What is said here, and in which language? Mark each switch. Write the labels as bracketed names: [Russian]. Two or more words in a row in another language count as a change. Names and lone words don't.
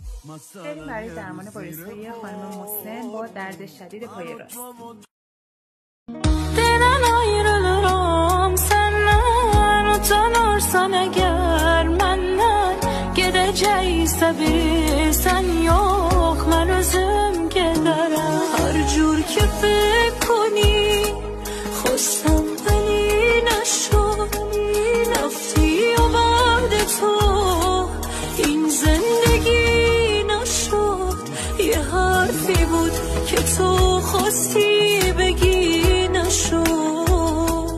[Persian] بریم برای درمان بایوس‌های خانم مسن با درد شدید پای راست. [Azerbaijani] Deden ayrılırım senden, utanırsan eğer menden. Gedecekse biri sen yok, ben özüm giderim. [Persian] هر جور که فکر کنی خواستم ولی نشد. رفتی و بعد تو این زندگی نشد. یه حرفی بود که تو خواستی بگی نشد.